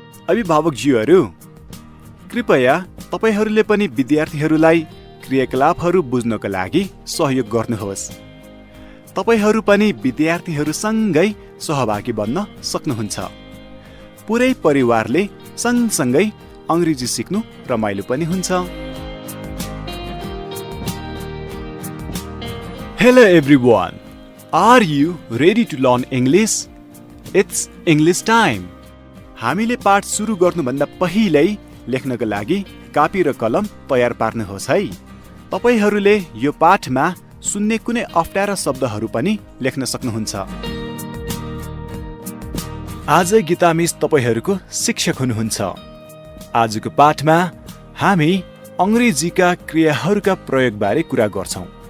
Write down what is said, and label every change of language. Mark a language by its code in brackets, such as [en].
[ne] अभिभावकज्यूहरू, कृपया तपाईहरूले पनि विद्यार्थीहरूलाई क्रियाकलापहरू बुझ्नका लागि सहयोग गर्नुहोस्। तपाईहरू पनि विद्यार्थीहरूसँगै सहभागी बन्न सक्नुहुन्छ। पुरै परिवारले सँगसँगै अङ्ग्रेजी सिक्नु रमाइलो पनि हुन्छ। [en] Hello everyone, are you ready to learn English? It's English time. [ne] हामीले पाठ सुरु गर्नुभन्दा पहिल्यै लेख्नका लागि कापी र कलम तयार पार्नुहोस् है। तपाईहरूले यो पाठमा सुन्ने कुनै अप्ठ्यारा शब्दहरू पनि लेख्न सक्नुहुन्छ। आज गीता मिस तपाईहरूको शिक्षक हुनुहुन्छ। आजको पाठमा हामी अंग्रेजीका क्रियाहरूका प्रयोगबारे कुरा गर्छौं।